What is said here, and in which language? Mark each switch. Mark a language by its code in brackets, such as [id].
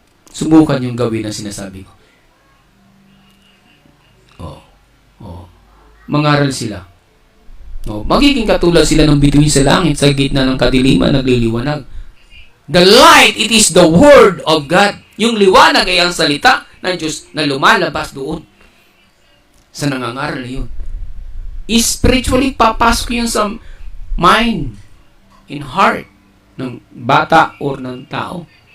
[tl] Subukan yung gawin na sinasabi ko. Mangaral sila. Magiging katulad sila ng bituin sa langit, sa gitna ng kadiliman, nagliliwanag. [en] The light, it is the Word of God. [tl] Yung liwanag ay ang salita ng Diyos na lumalabas doon sa nangangaral na yun. Spiritually, papasok yun sa mind, [en] in heart, [tl] ng bata or ng tao.